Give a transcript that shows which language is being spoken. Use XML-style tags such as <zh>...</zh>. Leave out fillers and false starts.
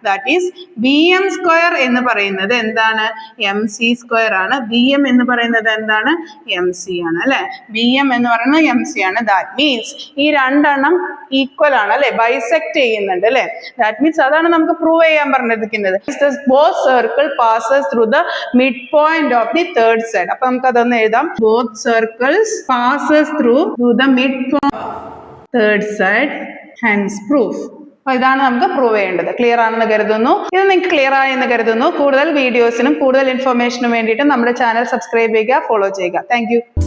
<en>that is</en> <ml>B M square എന്ന് പറയുന്നത് എന്താണ്? എം സി സ്ക്വയർ ആണ്. ബി എം എന്ന് പറയുന്നത് എന്താണ്? എം സി ആണ് അല്ലെ. ബി എം എന്ന് പറയുന്നത് എം സി ആണ്. ദാറ്റ് മീൻസ് ഈ രണ്ടെണ്ണം ഈക്വൽ ആണ് അല്ലെ, ബൈസെക്ട് ചെയ്യുന്നുണ്ട് അല്ലെ. ദാറ്റ് മീൻസ് അതാണ് നമുക്ക് പ്രൂവ് ചെയ്യാൻ പറഞ്ഞിരിക്കുന്നത്.</ml> <en>Both circle passes through the midpoint of the third side.</en> <ml>അപ്പൊ നമുക്ക് അതൊന്ന് എഴുതാം.</ml> <en>Both circles passes through the midpoint third side, hence proof.</en> <ml>അപ്പൊ ഇതാണ് നമുക്ക് പ്രൂവ് ചെയ്യേണ്ടത്. ക്ലിയർ ആണെന്ന് കരുതുന്നു. ഇത് നിങ്ങൾക്ക് ക്ലിയർ ആയെന്ന് കരുതുന്നു. കൂടുതൽ വീഡിയോസിനും കൂടുതൽ ഇൻഫർമേഷനും വേണ്ടിയിട്ട് നമ്മുടെ ചാനൽ സബ്സ്ക്രൈബ് ചെയ്യുക, ഫോളോ ചെയ്യുക.</ml> <en>Thank you.</en>